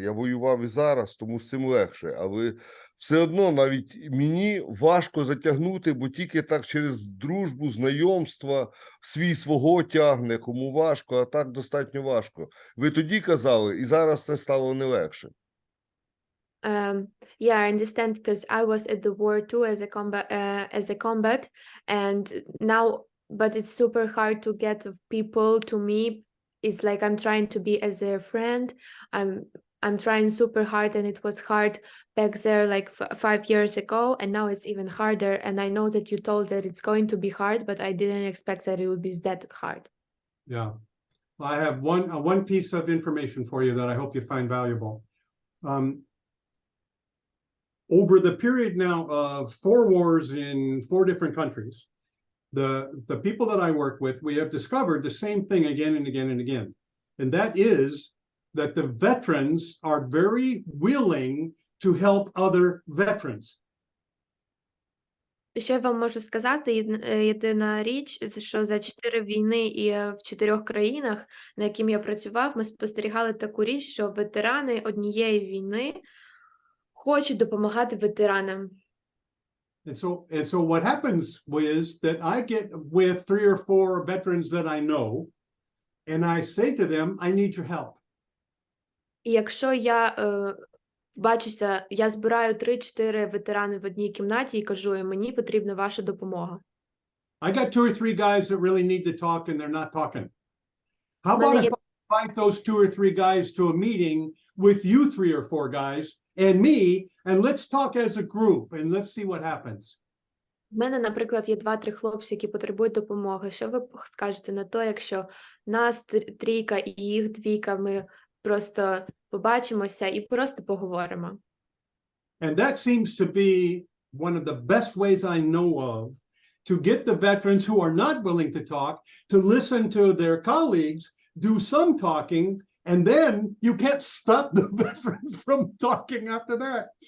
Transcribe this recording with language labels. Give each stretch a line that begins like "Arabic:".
Ukrainian: Я воював і зараз, тому з цим легше. Але все одно навіть мені важко затягнути, бо тільки так через дружбу, знайомства свій свого тягне, кому важко, а так достатньо важко. Ви тоді казали, і зараз це стало не легше.
English: Yeah, I understand, because I was at the war too as a combat, and now, but it's super hard to get people to me. It's like I'm trying to be as a friend. I'm trying super hard, and it was hard back there like 5 years ago, and now it's even harder. And I know that you told that it's going to be hard, but I didn't expect that it would be that hard. Yeah, well, I have one piece of information for you that I hope you find valuable. Over the period now of 4 wars in 4 different countries, the people that I work with, we have discovered the same thing again and again and again. And that is that the veterans are very willing to help other veterans.
Ukrainian: Що я вам можу сказати, єдина річ, що за 4 війни і в 4 країнах, на яким я працював, ми спостерігали таку річ, що ветерани однієї війни хочуть допомагати ветеранам.
English: And so what happens is that I get with 3 or 4 veterans that I know, and I say to them, I need your help.
Ukrainian: І якщо я бачуся, я збираю 3-4 ветерани в одній кімнаті і кажу їм, мені потрібна ваша допомога.
English: I got 2 or 3 guys that really need to talk and they're not talking. How about if I invite those 2 or 3 guys to a meeting with you 3 or 4 guys and me, and let's talk as a group and let's see what happens.
Ukrainian: В мене, наприклад, є 2-3 хлопці, які потребують допомоги. Що ви скажете на то, якщо нас трійка і їх двійка, ми просто побачимося і просто поговоримо?
English: And that seems to be one of the best ways I know of to get the veterans who are not willing to talk to listen to their colleagues do some talking, and then you can't stop the veterans from talking after that.